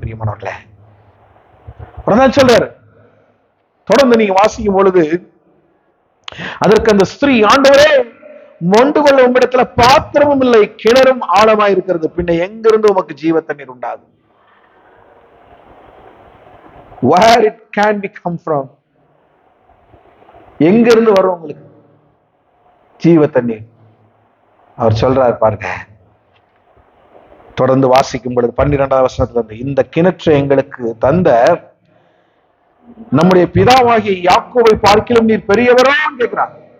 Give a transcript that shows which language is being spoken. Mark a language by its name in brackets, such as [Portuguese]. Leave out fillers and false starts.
[Tamil] பிரியமானவர்களே, சொல்றாரு, தொடர்ந்து நீங்க வாசிக்கும் பொழுது அதற்கு அந்த ஸ்திரீ, ஆண்டவரே மொண்டு கொள்ள உம்மிடத்துல பாத்திரமும் இல்லை, கிணறும் ஆழமாய் இருக்கிறது, பின்ன எங்கிருந்து உமக்கு ஜீவ தண்ணீர் உண்டாகும்? [English] Where it can be come from? [Tamil] எங்க இருந்து வரும் உங்களுக்கு ஜீவ தண்ணீர்? அவர் சொல்றாரு பாருங்க, தொடர்ந்து வாசிக்கும் பொழுது 12வது வசனத்துல இருந்து, இந்த கிணற்றை எங்களுக்கு தந்த நம்முடைய பிதாவாகிய யாக்கோபை பார்க்கிலும் நீர் பெரியவரா கேட்கிறார்.